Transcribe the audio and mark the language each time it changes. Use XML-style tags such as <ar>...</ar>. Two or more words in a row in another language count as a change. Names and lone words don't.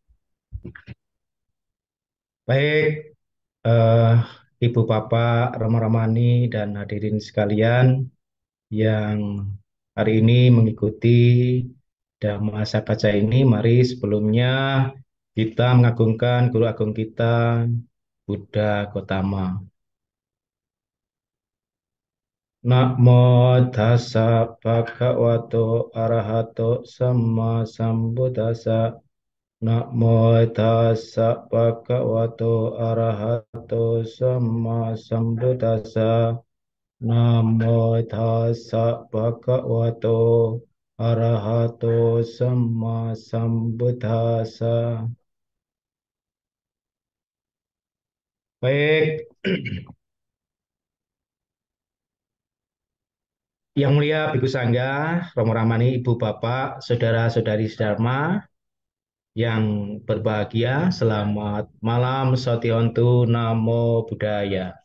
<id>Baik, eh, Ibu Bapak, Rama-Ramani, dan hadirin sekalian yang hari ini mengikuti Dhamma Sakaca ini, mari sebelumnya kita mengagungkan Guru Agung kita, Buddha Gotama.</id> <pi>Namo tassa bhagavato arahato sama sambuddhassa. Namo tassa bhagavato arahato sama sambuddhassa. Namo tassa bhagavato arahato sama sambuddhassa.</pi> <id>Baik, yang mulia Bhikkhu Sangga, Romo Ramani, Ibu Bapak, Saudara-saudari Dharma, yang berbahagia, selamat malam,</id> <pi>Sationtu, Namo Buddhaya.</pi>